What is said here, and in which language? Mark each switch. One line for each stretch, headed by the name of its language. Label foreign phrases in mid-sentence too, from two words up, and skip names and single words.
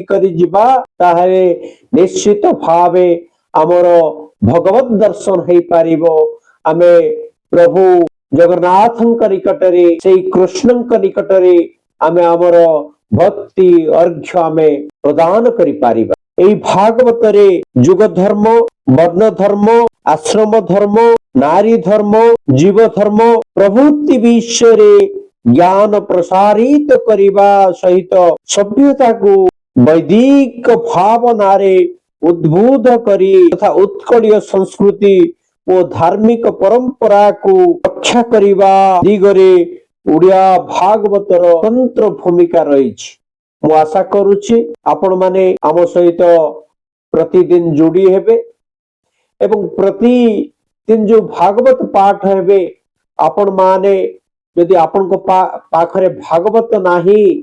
Odia: କରି ଯିବା ତାହେଲେ ନିଶ୍ଚିତ ଭାବେ ହମର ଭଗବତ ଦର୍ଶନ ହେଇ ପାରିବୋ ଆମେ ପ୍ରଭୁ ଜଗନ୍ନାଥଙ୍କ ନିକଟରେ ସେଇ କୃଷ୍ଣଙ୍କ ନିକଟରେ ଆମେ ହମର ଭକ୍ତି ଅର୍ଘ୍ୟ ଆମେ ପ୍ରଦାନ କରି ପାରିବା ଏଇ ଭାଗବତ ରେ ଯୁଗ ଧର୍ମ ବର୍ଣ୍ଣ ଧର୍ମ ଆଶ୍ରମ ଧର୍ମ ନାରୀ ଧର୍ମ ଜୀବ ଧର୍ମ ପ୍ରଭୃତି ବିଷୟ ଜ୍ଞାନ ପ୍ରସାରିତ କରିବା ସହିତ ସଭ୍ୟତା କୁ ବୈଦିକ ଭାବନା ରେ ଉଦ୍ବୁଦ୍ଧ କରି ତଥା ଉତ୍କଳୀୟ ସଂସ୍କୃତି ଓ ଧାର୍ମିକ ପରମ୍ପରା କୁ ରକ୍ଷା କରିବା ଦିଗରେ ଓଡ଼ିଆ ଭାଗବତର ତନ୍ତ୍ର ଭୂମିକା ରହି ମୁ ଆଶା କରୁଛି ଆପଣ ମାନେ ଆମ ସହିତ ପ୍ରତିଦିନ ଯୋଡ଼ି ହେବେ ଏବଂ ପ୍ରତିଦିନ ଯୋ ଭାଗବତ ପାଠ ହେବେ ଆପଣ ମାନେ ଯଦି ଆପଣ କୁ ପାଖରେ ଭାଗବତ ନାହିଁ